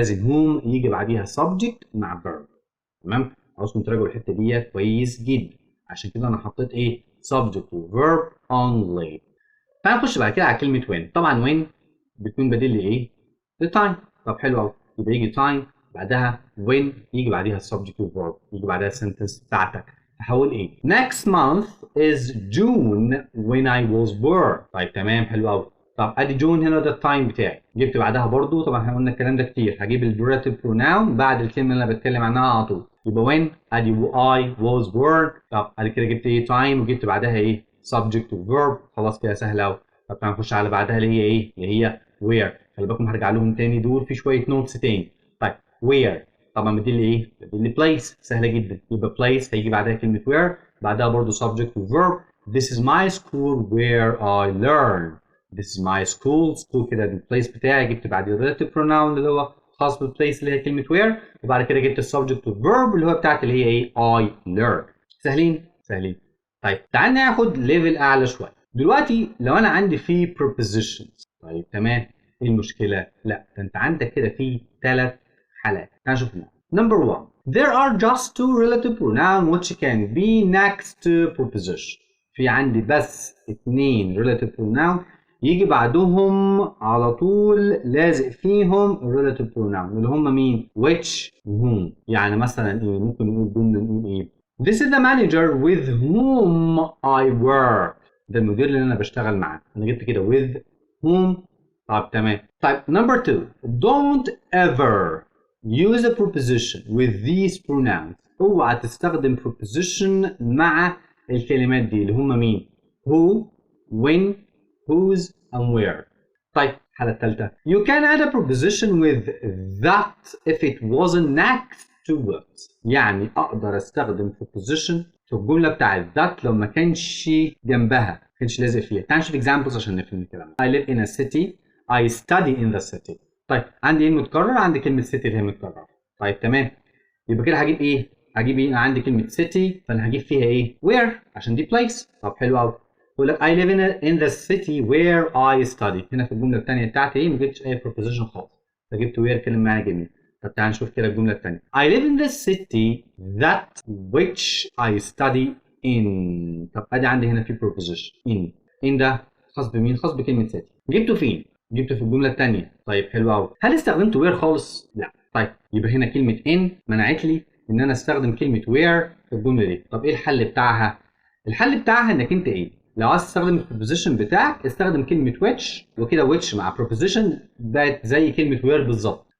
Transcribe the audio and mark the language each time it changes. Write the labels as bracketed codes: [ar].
[ar] لازم whom يجي بعديها subject مع verb. تمام؟ عاوزكم تراجعوا الحته دي كويس جدا. عشان كده انا حطيت ايه؟ subject و verb only. تعال نخش بعد كده على كلمه when. طبعا when بتكون بديل لايه؟ لتايم. طب حلو قوي، يبقى يجي time بعدها when، يجي بعديها subject و verb، يجي بعدها السنتنس بتاعتك. [en] هحول ايه؟ Next month is June when I was born. [ar] طيب تمام، حلو قوي. طب ادي جون هنا ده التايم بتاعي. جبت بعدها برضو، طبعا احنا قلنا الكلام ده كتير، هجيب البريتيف pronoun بعد الكلمه اللي انا بتكلم عنها على طول. يبقى when ادي [en] I was born. [ar] طب ادي كده جبت ايه؟ time، وجبت بعدها ايه؟ subject و verb. خلاص كده سهله قوي. طب تعالى نخش على بعدها اللي هي ايه؟ اللي هي where. خلي بالكم هرجع لهم تاني، دول في شويه نوتس تاني. طيب where طبعا بديل لي ايه؟ بديل لي place. سهله جدا. يبقى place هيجي بعدها كلمه where، بعدها برضو subject و verb. [en] This is my school where I learn. This is my school. [ar] school كده البليس بتاعي، جبت بعديه relative pronoun اللي هو خاص بالبليس اللي هي كلمه where، وبعد كده جبت السبجكت والverb اللي هو بتاعتي اللي هي ايه؟ I learn. سهلين؟ سهلين. طيب تعال ناخد ليفل اعلى شويه. دلوقتي لو انا عندي في prepositions، طيب تمام، ايه المشكله؟ لا، ده انت عندك كده في 3 حالات. تعال نشوفهم. [en] Number 1. There are just 2 relative pronoun which can be next to preposition. [ar] في عندي بس 2 relative pronoun يجي بعدهم على طول لازق فيهم relative pronoun اللي هم مين؟ which whom. يعني مثلا ايه؟ ممكن نقول جمله نقول ايه؟ [en] This is the manager with whom I work. [ar] ده المدير اللي انا بشتغل معاه. انا جبت كده with whom. طب تمام. طيب number 2. [en] Don't ever use a preposition with these pronouns. [ar] اوعى تستخدم preposition مع الكلمات دي اللي هم مين؟ who, when, whose and where. طيب الحالة الثالثة. [en] You can add a preposition with that if it wasn't next to what. [ar] يعني أقدر أستخدم preposition في الجملة بتاعت that لو ما كانش جنبها، ما كانش لازق فيها. تعال نشوف examples عشان نفهم الكلام. [en] I live in a city. I study in the city. [ar] طيب عندي ايه متكرر؟ عندي كلمة city اللي هي متكررة. طيب تمام. يبقى كده هجيب ايه؟ هجيب ايه؟ أنا عندي كلمة city فأنا هجيب فيها ايه؟ where عشان دي place. طب حلو قوي. بقول لك [en] I live in the city where I study. [ar] هنا في الجملة الثانية بتاعتي ايه؟ ما جبتش أي preposition خالص. فجبت where كلمة معايا جميل. طب تعال نشوف كده الجملة الثانية. [en] I live in the city that which I study in. [ar] طب ادي عندي هنا في preposition in ده خاص بمين؟ خاص بكلمة city. جبته فين؟ جبته في الجملة الثانية. طيب حلو قوي. هل استخدمت where خالص؟ لا. طيب يبقى هنا كلمة in منعت لي ان انا استخدم كلمة where في الجملة دي. طب ايه الحل بتاعها؟ الحل بتاعها انك انت ايه؟ لو عايز تستخدم البروبوزيشن بتاعك استخدم كلمة which، وكده which مع preposition بقت زي كلمة where بالظبط.